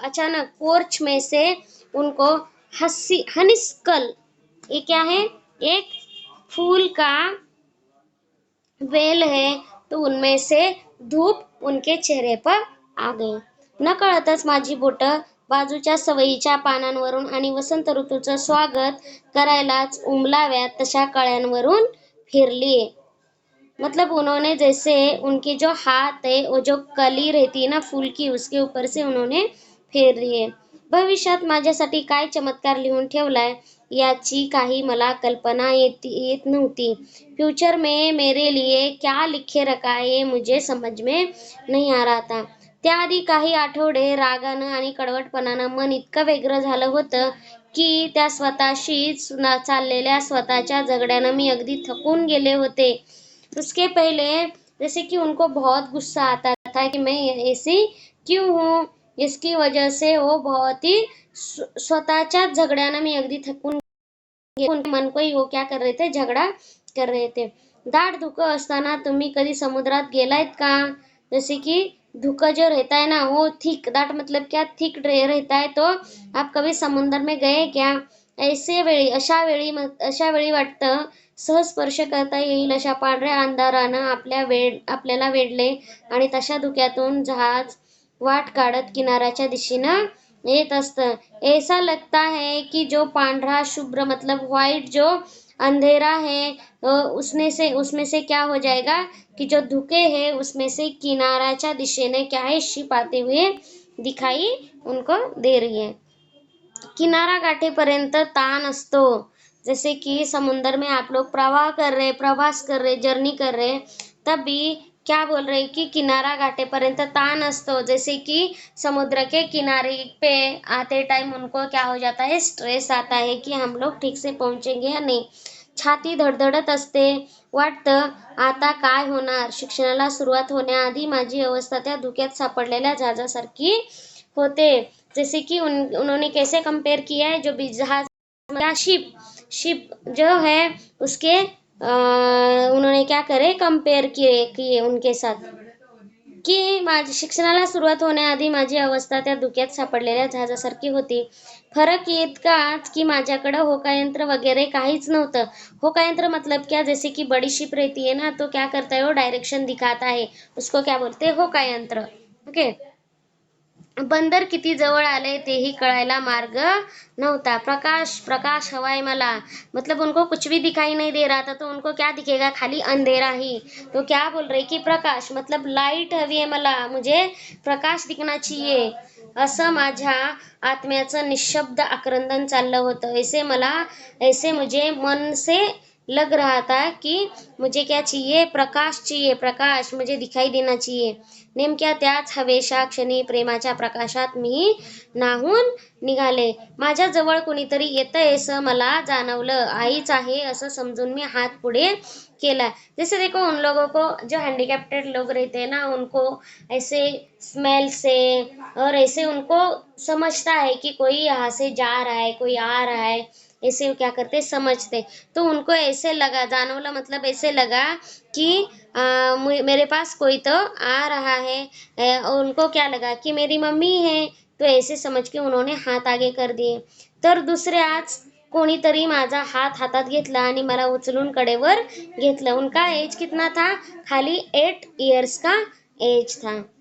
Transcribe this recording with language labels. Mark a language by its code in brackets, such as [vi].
[hi] अचानक पोर्च में से उनको हनीस्कल, ये क्या है, एक फूल का वेल है, तो उनमें से धूप उनके चेहरे पर आ गई। [mr] नकळतच माझी बोटं बाजूच्या सवयीच्या पानांवरून आणि वसंत ऋतूचं स्वागत करायलाच उमलाव्यात तशा कळ्यांवरून फिरली। [hi] मतलब उन्होंने जैसे उनके जो हात आहे वो जो कली रहती है ना फूल की उसके ऊपर से उन्होंने फेर दिए. [mr] भविष्यात माझ्यासाठी काय चमत्कार लिहून ठेवलाय याची काही मला कल्पना येत नव्हती. [hi] फ्यूचर में मेरे लिए क्या लिखे रखा है ये मुझे समझ में नहीं आ रहा था. [mr] त्याआधी काही आठवडे रागानं आणि कडवटपणानं मन इतकं वेगळं झालं होतं की त्या स्वतःशीच चाललेल्या स्वतःच्या झगड्यानं मी अगदी थकून गेले होते. [hi] उसके पहले जैसे कि उनको बहुत गुस्सा आता था कि मैं ऐसी क्यों हूँ. इसकी वजह से वो बहुत ही [mr] स्वतःच्याच झगड्यानं मी अगदी थकून [hi] उनके मन को ही वो क्या कर रहे थे झगड़ा कर रहे थे. [mr] दाट धुकं असताना तुम्ही कधी समुद्रात गेलायत का. [hi] जैसे कि धुकं जो रहता है ना वो थिक दाट मतलब क्या थिक रहता है. तो आप कभी समुद्र में गए क्या. [mr] ऐसे वेळी अशा वेळी वाटतं सहज स्पर्श करता येईल अशा पांढऱ्या अंधारानं आपल्याला वेढले आणि तशा धुक्यातून जहाज वाट काढत किनाऱ्याच्या दिशेनं येत असतं. [hi] ऐसा लगता है कि जो पांढरा शुभ्र मतलब व्हाइट जो अंधेरा है उसमें से क्या हो जाएगा कि जो धुके हैं उसमें से [mr] किनाऱ्याच्या दिशेने [hi] क्या है शिप आते हुए दिखाई उनको दे रही है. [mr] किनारा गाठेपर्यंत ताण असतो. [hi] जैसे कि समुंदर में आप लोग प्रवास कर रहे जर्नी कर रहे तब भी क्या बोल रहे कि [mr] किनारा गाठेपर्यंत ताण असतो. [hi] जैसे कि समुद्र के किनारे पे आते टाइम उनको क्या हो जाता है स्ट्रेस आता है कि हम लोग ठीक से पहुंचेंगे या नहीं. [mr] छाती धडधडत असते. वाटतं आता काय होणार. शिक्षणाला सुरुवात होण्याआधी माझी अवस्था त्या धुक्यात सापडलेल्या जहाजासारखी होते. [hi] जैसे कि उन्होंने कैसे कंपेयर किया है जो जहाज शिप जो है उसके उन्होंने क्या करे कंपेयर किए उनके साथ की [mr] माझी शिक्षणाला सुरुवात होण्याआधी माझी अवस्था त्या धुक्यात सापडलेल्या जहाजासारखी होती. फरक इतकाच की माझ्याकडं होकायंत्र वगैरे काहीच नव्हतं. [hi] होकायंत्र मतलब क्या जैसे कि बड़ी शिप रहती है ना तो क्या करता है वो डायरेक्शन दिखाता है उसको क्या बोलते हैं होकायंत्र. [en] Okay. [mr] बंदर किती जवळ आले तेही कळायला मार्ग नव्हता. प्रकाश हवाय मला. [hi] मतलब उनको कुछ भी दिखाई नहीं दे रहा था तो उनको क्या दिखेगा खाली अंधेरा ही. तो क्या बोल रहे की प्रकाश मतलब लाईट [mr] हवी आहे मला [hi] मुझे प्रकाश दिखना चाहिए. [mr] असं माझ्या आत्म्याचं निशब्द आक्रंदन चाललं होतं. [hi] ऐसे मुझे मन से लग रहा था कि मुझे क्या चाहिए प्रकाश मुझे दिखाई देना चाहिए. [mr] नेमक्या त्याच हवेशा क्षणी प्रेमाच्या प्रकाशात मी न्हाऊन निघाले. माझ्या जवळ कुणीतरी येतंय असं मला जाणवलं. आईच आहे असं समजून मी हात पुढे केला. [hi] जैसे देखो उन लोगों को जो हैंडीकैप्टेड लोग रहते हैं ना उनको ऐसे स्मेल से और ऐसे उनको समझता है कि कोई यहाँ से जा रहा है कोई आ रहा है. ऐसे क्या करते समझते. तो उनको ऐसे लगा जानवला मतलब ऐसे लगा कि मेरे पास कोई तो आ रहा है. उनको क्या लगा कि मेरी मम्मी है. तो ऐसे समझ के उन्होंने हात आगे कर दिए. [mr] तर दुसऱ्याच कोणीतरी माझा हात हातात घेतला आणि मला उचलून कडेवर घेतलं. [hi] उनका एज कितना था खाली 8 इयर्स का एज था.